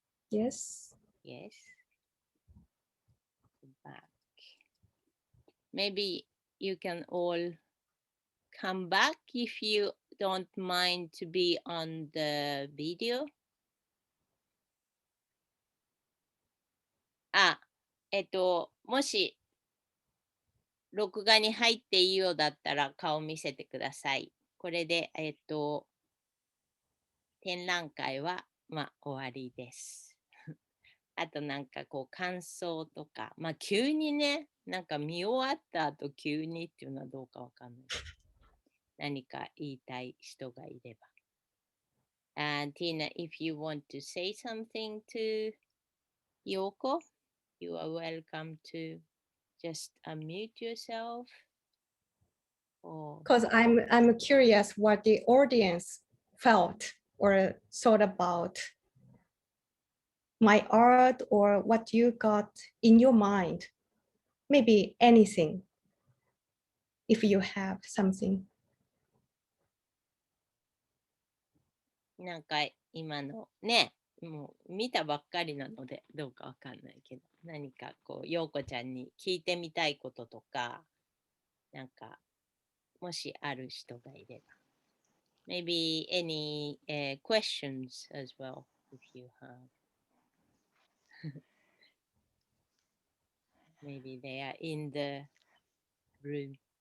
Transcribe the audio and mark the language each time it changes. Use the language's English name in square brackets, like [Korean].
[English] Yes. Yes, go back. Maybe you can all come back if you don't mind to be on the video. [Japanese] あ、もし録画に入っていいようだったら顔見せてください。これで、展覧会は、終わりです。あとなんかこう感想とか、急にね、なんか見終わった後急にっていうのはどうかわかんないけど、何か言いたい人がいれば。 [English] And Tina, if you want to say something to Yoko, you are welcome to just unmute yourself. Or Because I'm curious what the audience felt or thought about my art or what you got in your mind. Maybe anything, if you have something. [Japanese] なんか今のね、もう見たばっかりなのでどうかわかんないけど、何かこう、陽子ちゃんに聞いてみたいこととか、なんか、もしある人がいれば。 [English] Maybe any questions as well, if you have. Maybe they are in the room.